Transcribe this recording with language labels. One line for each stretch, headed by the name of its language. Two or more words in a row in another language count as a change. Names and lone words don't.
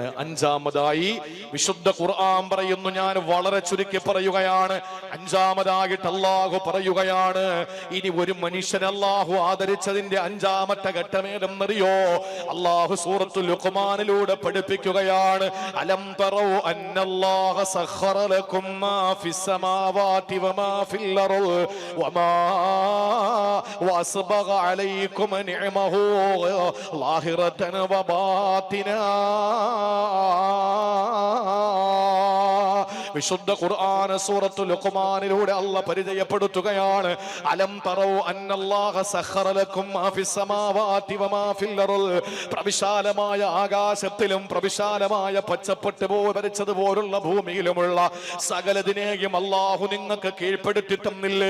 Malayalam: 5ാമതായി വിശുദ്ധ ഖുർആൻ പറയുന്നു, ഞാൻ വളരെ ചുരുക്കി പറയുകയാണ്. 5ാമതായിട്ട് അള്ളാഹു പറയുകയാണ്, ഇനി ഒരു മനുഷ്യൻ അള്ളാഹു ആദരിച്ചതിന്റെ 5ാമത്തെ ഘട്ടമേതെന്നറിയോ? അള്ളാഹു സൂറത്തുൽ ലുഖ്മാനിലൂടെ പഠിപ്പിക്കുകയാണ്.
Arabic: ألم تروا أن الله سخر لكم ما في السماوات وما في الأرض وأسبغ عليكم نعمه ظاهرة وباطنة.
Malayalam: വിശുദ്ധ ഖുർആൻ സൂറത്തുൽ ലുഖ്മാനിലൂടെ അല്ലാഹു പരിചയപ്പെടുത്തുകയാണ്.
Arabic: ألم تروا أن الله سخر لكم ما في السماوات وما في الأرض.
Malayalam: പ്രവിശാലമായ ആകാശത്തിലും പ്രവിശാലമായ പച്ചപ്പട്ട് വരച്ചതുപോലുള്ള ഭൂമിയിലുമുള്ള സകലതിനെയും അല്ലാഹു നിങ്ങൾക്ക് കീഴ്പ്പെടുത്തി തന്നില്ലേ?